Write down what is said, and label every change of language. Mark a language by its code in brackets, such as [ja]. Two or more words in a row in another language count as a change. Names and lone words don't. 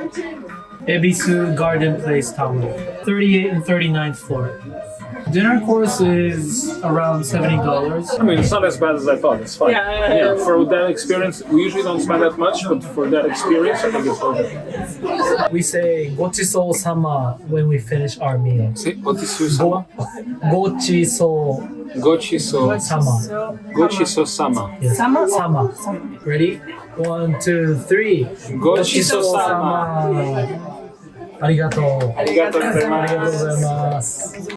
[en] Ebisu Garden Place Tower, 38th and 39th floor. Dinner course is around $70. I mean, it's not as bad as I thought. It's fine. Yeah. For that experience, we usually don't spend that much, but for that experience, I think it's worth it. We say [ja] ごちそうさま [en] when we finish our meal. Say Otisu-sama? [ja] ごちそうさま. ごちそうさま. [en] Yes. Sama. Ready? 1, 2, 3. [ja] ごちそうさま. ありがとう。ありがとうございます。ありがとうございます。